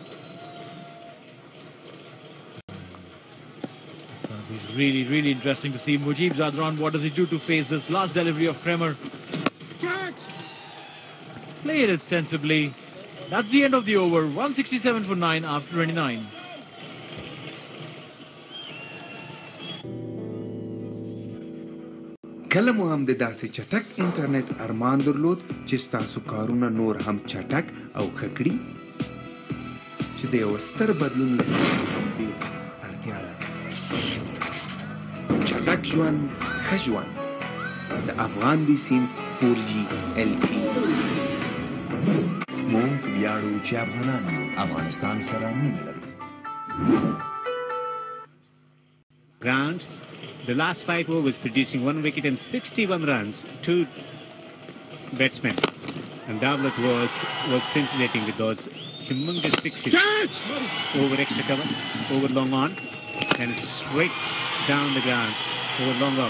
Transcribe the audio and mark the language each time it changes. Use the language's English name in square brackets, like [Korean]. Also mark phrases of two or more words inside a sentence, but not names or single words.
[English] It's going to be really, really interesting to see Mujib Jadran. What does he do to face this last delivery of Kremer? Played it sensibly. That's the end of the over. 167 for 9 after 29. [Pashto] کله مو هم د داسې چټک انټرنیټ ارمان درلود چې ستاسو کارونه نور هم چټک او ښه کړي چې د یو ستر بدلون لپاره دې اړتیا ده چټک ژوند ښه ژوند د افغان بي سیم 4G LTE موږ ویاړو چې افغانان افغانستان سره مینه لرو. [English] Ground. The last 5 overs producing 1 wicket and 61 runs, 2 batsmen. And Dawlat was scintillating with those humongous 6s. Over extra cover, over long on, and straight down the ground, over long off.